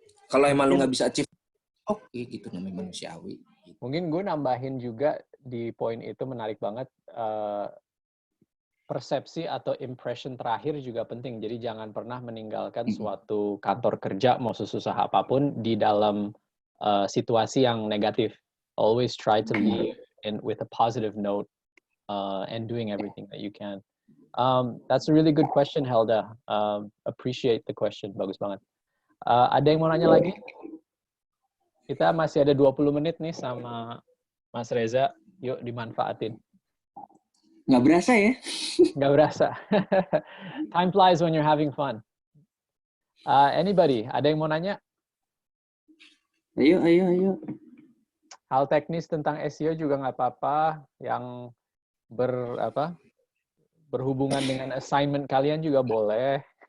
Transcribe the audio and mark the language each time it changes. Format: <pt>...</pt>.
<id>Kalau emang lu nggak bisa achieve, oke gitu, namanya manusiawi gitu. Mungkin gue nambahin juga di poin itu, menarik banget, persepsi atau impression terakhir juga penting. Jadi jangan pernah meninggalkan suatu kantor kerja mau sesusah apapun di dalam situasi yang negatif.</id> <en>Always try to leave with a positive note and doing everything that you can. That's a really good question, Helda. Appreciate the question.</en> <id>Bagus banget. Ada yang mau nanya lagi? Kita masih ada 20 menit nih sama Mas Reza. Yuk dimanfaatin. Nggak berasa ya? Nggak berasa.</id> <en>Time flies when you're having fun. Anybody?</en> <id>Ada yang mau nanya? Ayo. Hal teknis tentang SEO juga nggak apa-apa. Yang berhubungan dengan assignment kalian juga boleh.</id>